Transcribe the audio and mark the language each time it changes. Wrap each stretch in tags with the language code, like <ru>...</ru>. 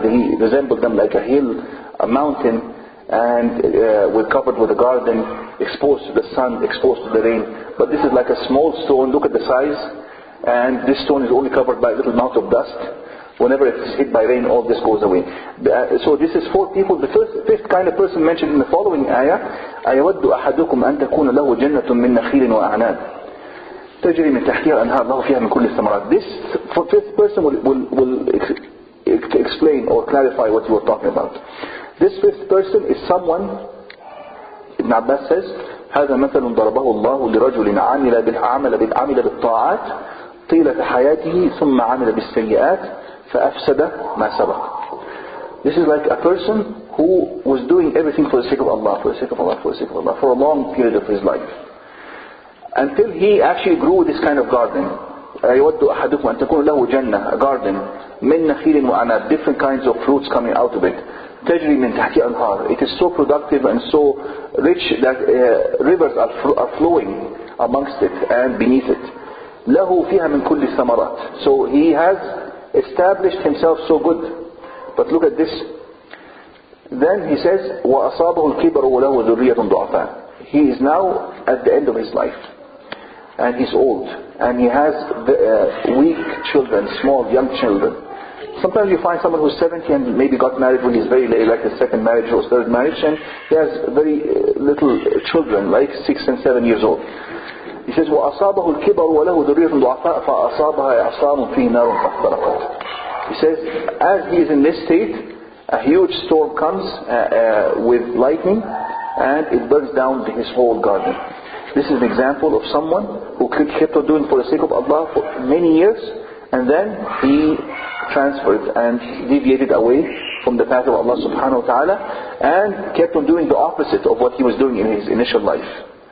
<en>He resembles them like a hill, a mountain, and covered with a garden, exposed to the sun, exposed to the rain. But this is like a small stone. Look at the size. And this stone is only covered by a little amount of dust. Whenever it's hit by rain, all this goes away. So this is 4 people. The fifth kind of person mentioned in the following ayah,</en> <ar>أَيَوَدُّ أَحَدُكُمْ أَن تَكُونَ لَهُ جَنَّةٌ مِّن نَخِيلٍ وَأَعْنَابٍ تَجْرِي مِن تَحْتِهَا الْأَنْهَارُ لَهُ فِيهَا مِن كُلِّ الثَّمَرَاتِ.</ar> <en>This fifth person will explain or clarify what you were talking about. This fifth person is someone, Ibn Abbas says,</en> <ar>هذا مثل ضربه الله لرجل عمل بالطاعات طيلة حياته ثم عمل بالسيئات فأفسد ما سبق.</ar> <en>This is like a person who was doing everything for the sake of Allah, for the sake of Allah, for the sake of Allah, for a long period of his life, until he actually grew this kind of garden.</en> <ar>يود أحدكم أن تكون له جنة,</ar> <en>a garden,</en> <ar>من نخيل وعناب,</ar> <en>different kinds of fruits coming out of it.</en> <ar>تجري من تحتها الأنهار.</ar> <en>It is so productive and so rich that rivers are flowing amongst it and beneath it.</en> <ar>له فيها من كل الثمرات.</ar> <en>So he has established himself so good. But look at this. Then he says,</en> <ar>وَأَصَابَهُ الْكِبَرُ وَلَهُ ذُرِّيَّةٌ ضُعَفَاء.</ar> <en>He is now at the end of his life. And he's old. And he has weak children, small, young children. Sometimes you find someone who's 70 and maybe got married when he's very late, like his second marriage or third marriage, and he has very little children, like 6 and 7 years old. He says,</en> <ar>وَأَصَابَهُ الْكِبَرُ وَلَهُ ذُرِّيَّةٌ ضُعَفَاء فَأَصَابَهَا إِعْصَارٌ فِيهِ نَارٌ فَاحْتَرَقَتْ.</ar> <en>He says, as he is in this state, a huge storm comes with lightning, and it burns down his whole garden. This is an example of someone who kept on doing for the sake of Allah for many years, and then he transferred and deviated away from the path of Allah subhanahu wa ta'ala, and kept on doing the opposite of what he was doing in his initial life.</en>